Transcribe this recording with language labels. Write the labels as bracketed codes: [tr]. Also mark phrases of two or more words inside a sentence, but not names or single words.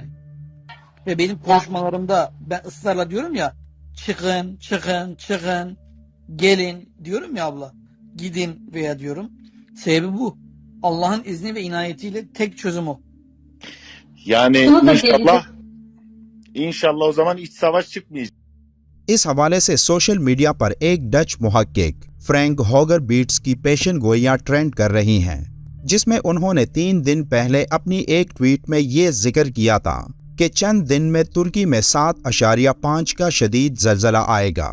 [tr] Ve benim konuşmalarımda ben ısrarla diyorum ya çıkın, çıkın, çıkın, gelin diyorum ya abla. Gidin veya diyorum. Sebebi bu. Allah'ın izni ve inayetiyle tek çözüm o. Yani inşallah o zaman iç savaş çıkmayacak. [ur] اس حوالے سے سوشل میڈیا پر ایک ڈچ محقق فرینک ہوگر بیٹس کی پیشن گوئیاں ٹرینڈ کر رہی ہیں، جس میں انہوں نے 3 دن پہلے اپنی ایک ٹویٹ میں یہ ذکر کیا تھا کہ چند دن میں ترکی میں 7.5 کا شدید زلزلہ آئے گا۔